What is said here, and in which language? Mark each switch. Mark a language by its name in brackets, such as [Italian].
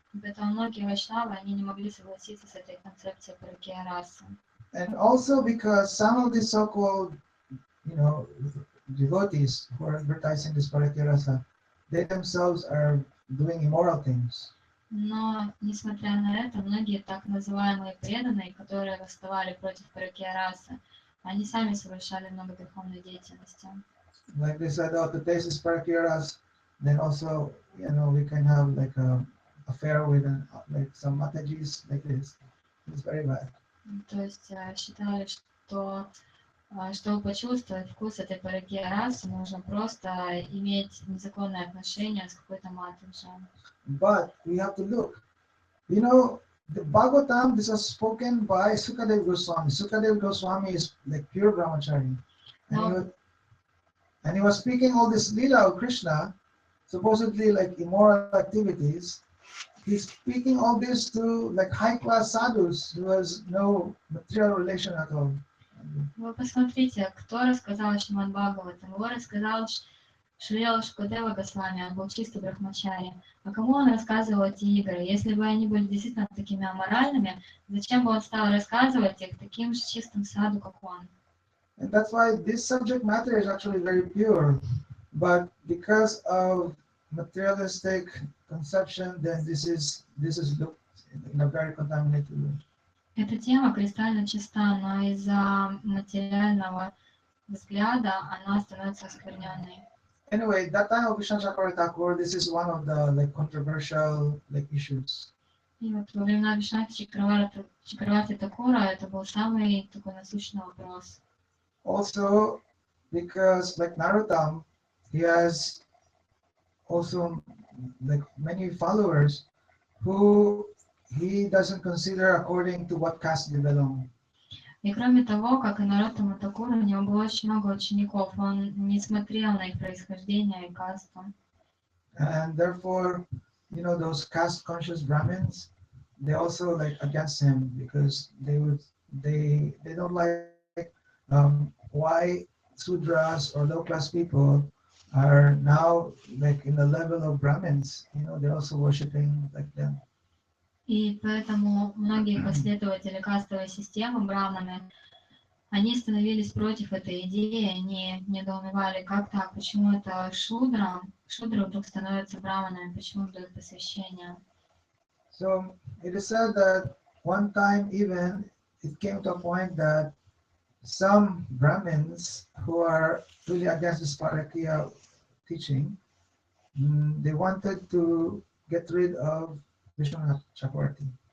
[Russian] Поэтому многие вайшнавы, они не могли согласиться с этой концепцией паракия расы. [English] And also because some of these so-called, devotees who are advertising this Parakya rasa, they themselves are doing immoral things. [Russian] Но, несмотря на это, многие так называемые преданные, которые восставали против паракия расы, они сами совершали много греховной деятельности. [English] Like they said, to taste this Parakya rasa, then also, we can have like a affair with like some matajis like this. It's very bad. [Russian] То есть считали, что чтобы почувствовать вкус этой паракия расы, нужно просто иметь незаконные отношения с какой-то матаджи. [English] But we have to look. The Bhagavatam, this was spoken by Sukadeva Goswami. Sukadeva Goswami is like pure brahmachari. And he was speaking all this lila of Krishna, supposedly like immoral activities. He's speaking all this to like high-class sadhus who has no material relation at all. [Russian] Вы посмотрите, кто рассказал Шримад Бхагаватам. Его рассказал Шрила Шукадева Госвами, он был чистый брахмачари. А кому он рассказывал эти игры? Если бы они были действительно такими аморальными, зачем бы он стал рассказывать их таким же чистым саду, как он? [English] And that's why this subject matter is actually very pure. But because of materialistic conception, then this is looked in a very contaminated way. [Russian] Эта тема кристально чиста, но из-за материального взгляда она становится оскверненной. [English] Anyway, that time of Vishwanathhi Thakur, this is one of the controversial issues. [Russian] И вот во времена Вишванатхи Чакраварти Такура это был самый такой насущный вопрос. [English] Also, because like Narottam, he has also like many followers who he doesn't consider according to what caste they belong. [Russian] И кроме того, как и Нароттама Такура, у него было очень много учеников, он не смотрел на их происхождение и касту. [English] And therefore, you know, those caste-conscious Brahmins, they also like against him because they don't like why Sudras or low-class people are now like in the level of Brahmins. You know, they're also worshiping like them. [Russian] И поэтому многие последователи кастовой системы, браманы, они становились против этой идеи, они недоумевали, как так, почему это шудры вдруг становятся браманами, почему им дают посвящение. [English] So it is said that one time even it came to a point that some Brahmins who are really against this Parakya teaching, they wanted to get rid of Vishwanath Chakravarti.